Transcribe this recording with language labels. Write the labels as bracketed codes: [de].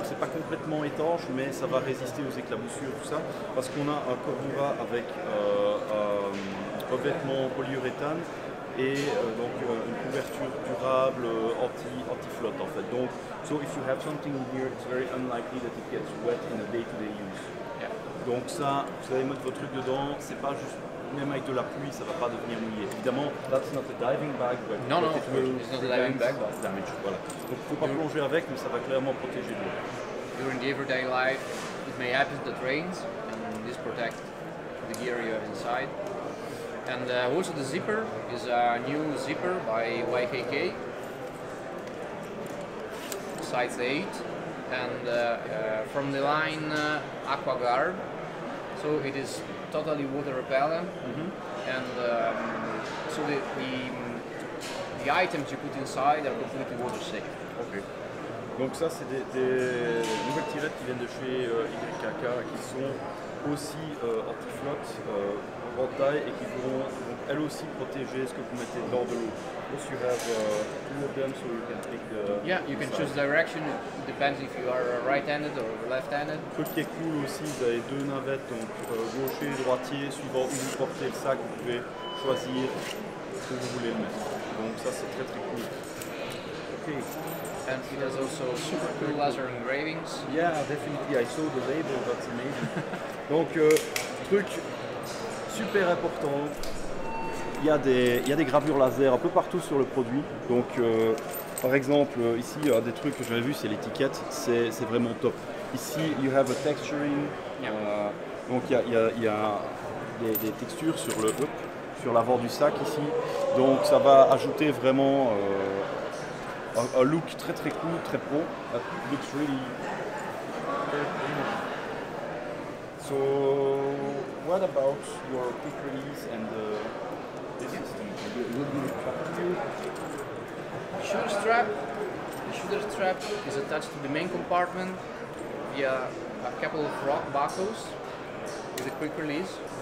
[fr] C'est pas complètement étanche, mais ça va résister aux éclaboussures, tout ça, parce qu'on a un Cordura avec un revêtement polyuréthane et donc une couverture durable anti-flotte en fait. [en] Donc, so if you have something in here, it's very unlikely that it gets wet in a day-to-day use. Yeah. [fr] Donc ça, vous allez mettre vos trucs dedans, c'est pas juste, même avec de la pluie, ça va pas devenir mouillé. [en] Évidemment, that's not a diving bag, but No, but it of course, will it's not a diving prevent bag, but- damage. Voilà. [fr] Donc faut pas plonger avec, mais ça va clairement protéger de l'eau. [en] During the everyday life, it may happen that rains, and this protects the gear you have inside. And also the zipper is a new zipper by YKK, size 8, and from the line AquaGuard. So it is totally water repellent, and so the items you put inside are completely water safe. Ok. [fr] Donc ça, c'est des nouvelles tirettes qui viennent de chez YKK qui sont aussi anti-flotte, en taille et qui vont donc, elles aussi protéger ce que vous mettez dans de l'eau. [en] Also you have two of them so you can pick the Yeah, you can size. choose direction. It depends if you are right-handed or left-handed. [fr] Le truc qui est cool aussi, vous avez deux navettes, donc gaucher, droitier, suivant où vous portez le sac, vous pouvez choisir où vous voulez le mettre. Donc ça c'est très cool. Ok. [en] And it has also super cool laser engravings. Yeah, definitely. I saw the label. That's amazing. Donc, truc super important. [fr] Il y a des gravures laser un peu partout sur le produit. Donc, par exemple, ici, des trucs que j'avais vu, c'est l'étiquette. C'est vraiment top. [en] Ici, you have a texturing. [fr] Donc, il y a des textures sur l'avant du sac ici. Donc, ça va ajouter vraiment un look très cool, très pro. [en] That looks really very premium. So, what about your quick release and this system? Will be attracted to you? Shoulder strap. The shoulder strap is attached to the main compartment via a couple of rock buckles with a quick release.